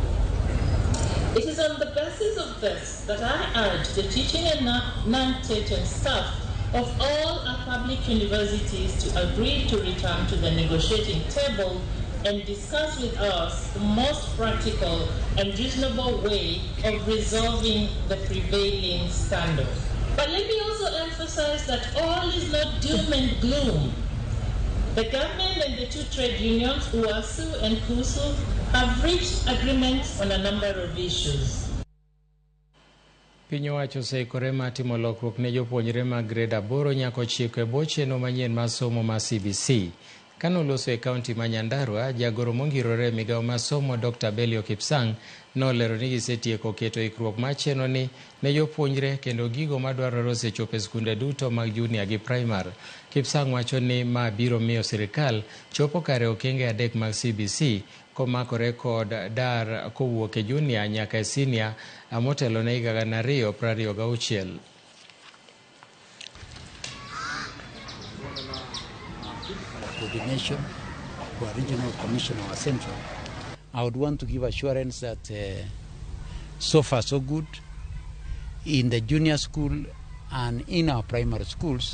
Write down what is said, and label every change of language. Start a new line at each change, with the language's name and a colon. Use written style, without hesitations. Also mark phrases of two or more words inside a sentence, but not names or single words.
English: It is on the basis of this that I urge the teaching and non-teaching staff of all our public universities to agree to return to the negotiating table and discuss with us the most practical and reasonable way of resolving the prevailing standoff. But let me also emphasize that all is not doom and gloom. The government and the two trade unions, UASU and KUSU, have reached agreements on a number of issues.
Luo (Kenya and Tanzania): Piny owacho oseikore mar timo lokruok ne jopuonjre mag grade 8 nyaka 9 e bwo chenro manyien mar somo mar CBC. Kanoloso e kaunti ma Nyandarua, jagoro mongirore migawo mar somo Dr. Belio Kipsang nolero ni gisetieko keto ikruok mar chenro ni ne jopuonjre kendo gigo madwarore osechopo e skunde duto mag junior gi primar. Kipsang wacho ni ma biro miyo sirikal chopo kare okenge 3 mag CBC komakore kod dar kowuok e junior nyaka e senior motelo ne higa 2026.
English: Coordination for regional commission or central, I would want to give assurance that so far so good in the junior school and in our primary schools.